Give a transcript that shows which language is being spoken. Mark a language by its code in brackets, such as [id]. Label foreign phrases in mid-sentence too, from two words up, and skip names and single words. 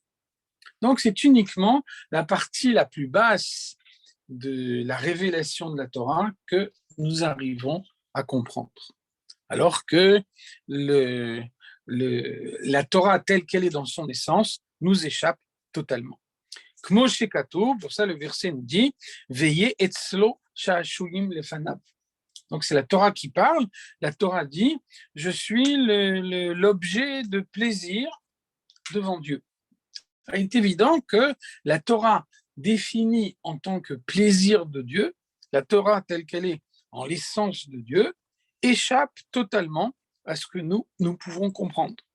[fr] Donc, c'est uniquement la partie la plus basse de la révélation de la Torah que nous arrivons à comprendre. Alors que la Torah telle qu'elle est dans son essence nous échappe totalement. [he] כמו שכתו, [fr] pour ça le verset nous dit [he] וייליז אצלו שעשועים לפניו. [fr] Donc c'est la Torah qui parle. La Torah dit je suis l'objet de plaisir devant Dieu. Il est évident que la Torah définie en tant que plaisir de Dieu, la Torah telle qu'elle est en l'essence de Dieu, échappe totalement à ce que nous pouvons comprendre.